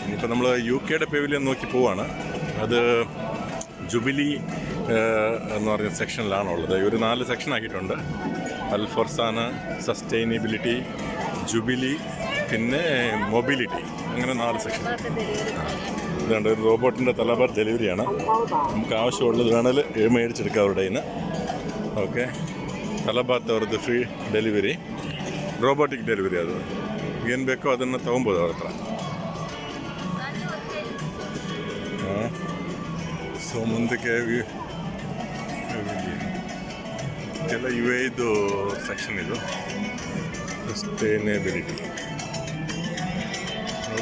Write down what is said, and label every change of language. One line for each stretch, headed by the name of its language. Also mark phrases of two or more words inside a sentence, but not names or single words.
Malayalam: ഇനിയിപ്പോൾ നമ്മൾ യു കെയുടെ പെവിലിയൻ നോക്കി പോവാണ്. അത് ജുബിലി എന്ന് പറഞ്ഞ സെക്ഷനിലാണുള്ളത്. ഒരു 4 സെക്ഷൻ ആക്കിയിട്ടുണ്ട്. അൽഫോർസാന, സസ്റ്റൈനബിലിറ്റി, ജുബിലി, പിന്നെ മൊബിലിറ്റി, അങ്ങനെ 4 സെക്ഷൻ. ഇതുണ്ട്, ഒരു റോബോട്ടിൻ്റെ തലബാർ ഡെലിവറിയാണ്. നമുക്ക് ആവശ്യമുള്ളത് വേണമെങ്കിൽ മേടിച്ചെടുക്കാം അവരുടെ കയ്യിൽ നിന്ന്.
Kannada: ಓಕೆ, ತಲಬಾತ್ ಅವ್ರದ್ದು
English: free delivery, robotic delivery.
Kannada: ಅದು ಏನು ಬೇಕೋ ಅದನ್ನು ತೊಗೊಬೋದು ಅವ್ರ ಹತ್ರ. ಸೊ ಮುಂದಕ್ಕೆ ಎಲ್ಲ ಇದು ಸೆಕ್ಷನ್, ಇದು ಸಸ್ಟೈನೇಬಿಲಿಟಿ.